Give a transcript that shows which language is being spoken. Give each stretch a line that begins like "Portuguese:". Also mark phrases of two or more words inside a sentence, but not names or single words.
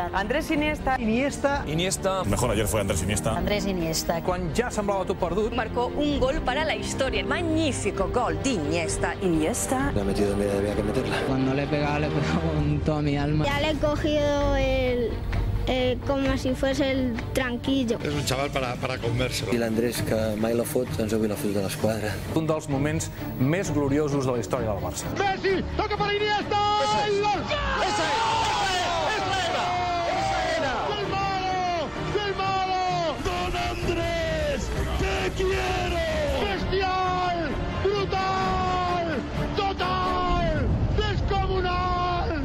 Spanish: Andrés Iniesta. Iniesta. Mejor ayer fue Andrés Iniesta. Andrés Iniesta.
Catalan: Quan ja semblava tot perdut,
Spanish: Marcó un gol para la historia. Magnífico gol de Iniesta. Iniesta. La ha metido donde había que meterla. Cuando le he pegado con toda mi alma. Ya le he cogido como si fuese el tranquillo.
Catalan: És un xaval
Spanish: para comérselo.
Catalan: I l'Andrés, que mai la fot, doncs avui la fot de l'esquadra. un dels moments més gloriosos de la història del Barça.
Spanish: Messi, toca para Iniesta. ¡El gol! ¡Esa era! ¡Del malo! ¡Don Andrés! ¡Te quiero! ¡Bestial! ¡Brutal! ¡Total! ¡Descomunal!